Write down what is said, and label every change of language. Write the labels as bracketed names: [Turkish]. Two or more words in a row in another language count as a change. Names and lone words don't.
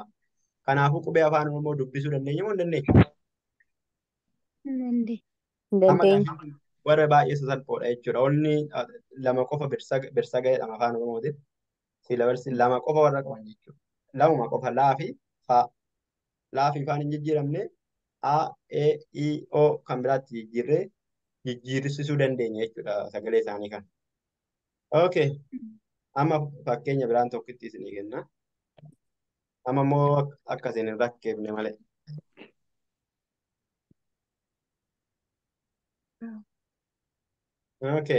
[Oromo] Kanaafuu qubee afaan Oromoo dubbisuu dandeenya moo hin dandeenyu? Amma gaaffiin warra baay'ee sasalphoodha jechuudha. Onni lama qofa birsa ga'eedha afaan Oromootiin. Siilabarsi lama qofa warra qaban jechuudha. Lamuma qofa laa fi faa. Laa fi faan hin jijjiiramne a, e, i, o kan biraatti jijjiirsisuu dandeenya jechuudha sagalee isaanii kan. Okay. Amma fakkeenya biraan tokkitti isinii kenna. Amma immoo akkasiin hin rakkeefne malee. Okay.